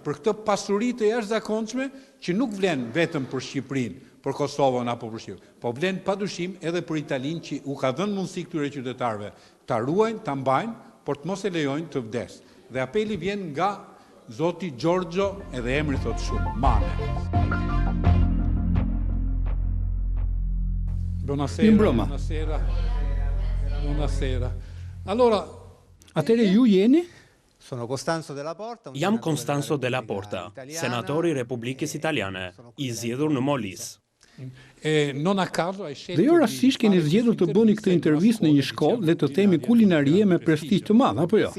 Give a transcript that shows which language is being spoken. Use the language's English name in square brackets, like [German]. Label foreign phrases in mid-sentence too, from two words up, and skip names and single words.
[Albanian] Për këtë pasuri të jashtëzakonshme që nuk vlen vetëm për Shqipërinë, për Kosovën apo për Shqipërinë, po vlen padyshim edhe për Italinë që u ka dhënë mundësi këtyre qytetarëve ta ruajnë, ta mbajnë, por të mos e lejojnë të vdes. Dhe apeli vjen nga zoti Giorgio, edhe emri thot shumë, Mane. [Italian] Buonasera. Buonasera. Allora, [Albanian] atëre ju jeni? Jam Costanzo Della Porta, senatori i Republikës Italiane, i zgjedhur në Molis. Dhe jo rastisht keni zgjedhur të bëni këtë intervistë në një shkollë, le të themi kulinarie me prestigj të madh, apo jo?